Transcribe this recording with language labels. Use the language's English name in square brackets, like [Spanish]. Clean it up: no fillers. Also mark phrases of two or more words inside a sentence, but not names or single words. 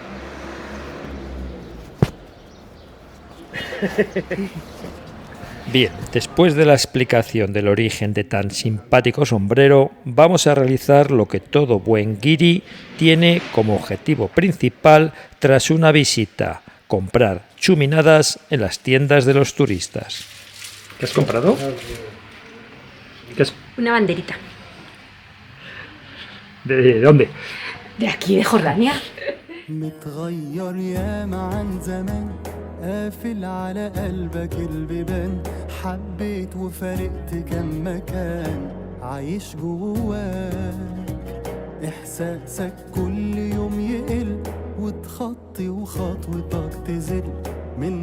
[Spanish] Bien, después de la explicación del origen de tan simpático sombrero, vamos a realizar lo que todo buen guiri tiene como objetivo principal tras una visita: comprar chuminadas en las tiendas de los turistas. ¿Qué has comprado? Una banderita. ¿De dónde? De aquí, de Jordania. [Arabic] قافل على قلبك البيبان حبيت وفارقت كم مكان عايش جواك إحساسك كل يوم يقل وتخطي وخطوتك تزل من